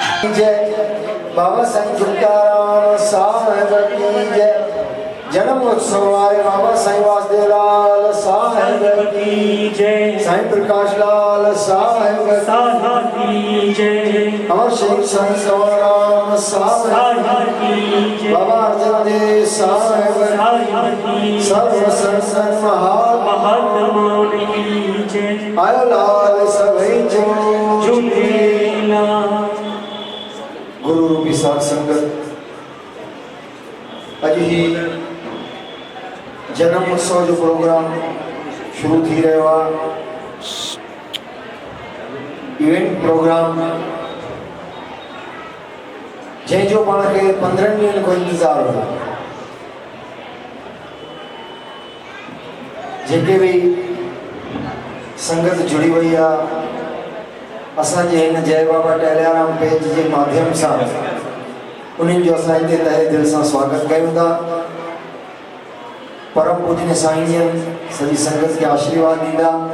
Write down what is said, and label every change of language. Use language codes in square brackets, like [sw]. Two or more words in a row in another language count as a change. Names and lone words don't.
[hi] जय, बाबा साईं तुकाराम साहिब की जय। जन्म उत्सव वाले बाबा साईं वासदेव लाल साहिब की जय, साईं प्रकाश लाल साहिब की जय, अमर शहीद साईं सवाराम साहिब की जय, बाबा अर्जन देव साहिब की सर्व संसन महात्मा की जय, [sd] आयो लाल सभी जो झूलेला। गुरु रूपी साध संगत अज ही जन्म उत्सव जो प्रोग्राम शुरू थी रहियो आहे। [en] event program [sd] जंहिंजो पाण खे 15 ॾींहंनि खां इंतज़ारु हो। जेके भी संगत जुड़ी वही आहे, असांजे हिन जय बाबा टहलियाराम पेज जे माध्यम सां उन्हनि जो असां हिते तहे दिलि सां स्वागत कयूं था। परम पूजनीय साईं जन सॼी संगत खे आशीर्वाद ॾींदा।